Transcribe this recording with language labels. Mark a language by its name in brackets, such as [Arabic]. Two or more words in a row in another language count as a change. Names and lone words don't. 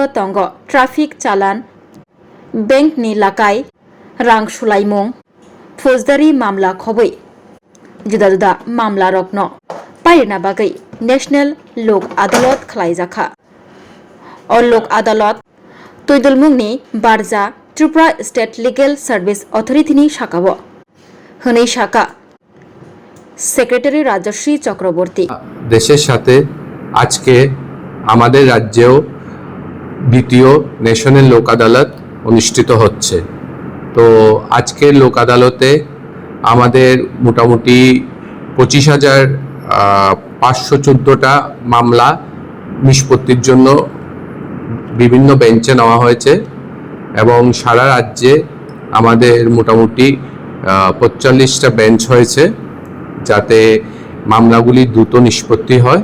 [Turkic languages] तंग ट्राफिक चालान बैंक नि लाकाय रां सुलाइमुं फौजदारी मामला खबै जुदा जुदा मामला रगनो पायना बागै नेशनल लोक आदालत खलाइजाखा और लोक आदालत तैदुलमुंनि बारजा त्रिपुरा स्टेट लिगेल सार्विस अथरिटीनि शाखाबो हनै शाखा सेक्रेटारी राजश्री चक्रवर्ती [Bangla] দেশের সাথে আজকে আমাদের রাজ্যেও দ্বিতীয় ন্যাশনাল লোক আদালত অনুষ্ঠিত হচ্ছে। তো আজকের লোক আদালতে আমাদের মোটামুটি 25,514টা মামলা নিষ্পত্তির জন্য বিভিন্ন বেঞ্চে নেওয়া হয়েছে এবং সারা রাজ্যে আমাদের মোটামুটি 45টা বেঞ্চ হয়েছে যাতে মামলাগুলি দ্রুত নিষ্পত্তি হয়।